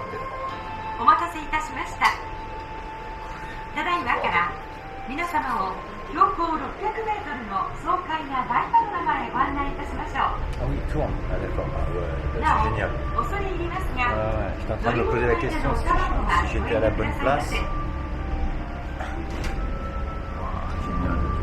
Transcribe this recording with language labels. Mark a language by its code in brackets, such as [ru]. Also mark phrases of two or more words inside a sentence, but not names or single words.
[ja] O待たせいたしました。ただいまから皆様を [fr] tourne. Ah d'accord, ah, ouais, là, c'est génial. Ouais, j'étais en train de me poser la question si j'étais à la bonne place. Génial.